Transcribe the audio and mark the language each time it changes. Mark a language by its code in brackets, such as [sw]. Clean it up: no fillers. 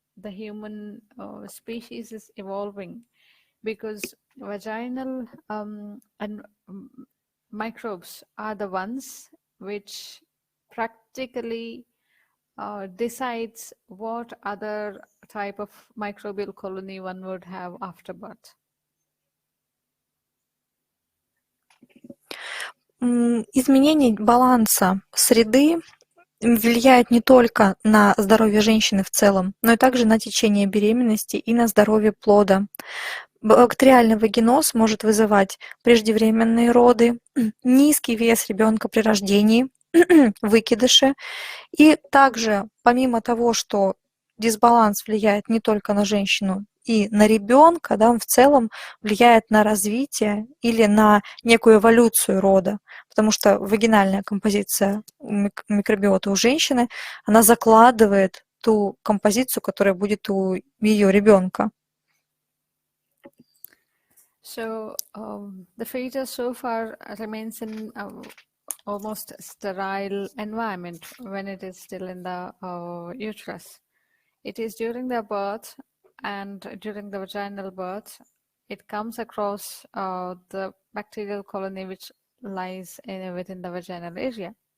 [en] the human species is evolving, because vaginal and microbes are the ones which practically decides what other type of microbial colony one would have after birth. [ru] Изменение баланса среды влияет не только на здоровье женщины в целом, но и также на течение беременности и на здоровье плода. Бактериальный вагиноз может вызывать преждевременные роды, низкий вес ребенка при рождении, выкидыши. И также, помимо того, что дисбаланс влияет не только на женщину и на ребенка, да, он в целом влияет на развитие или на некую эволюцию рода, потому что вагинальная композиция микробиота у женщины, она закладывает ту композицию, которая будет у ее ребенка. [en] So the fetus so far remains in almost sterile environment when it is still in the uterus. It is during the birth and during the vaginal birth, it comes across the bacterial colony which lies within the vaginal area.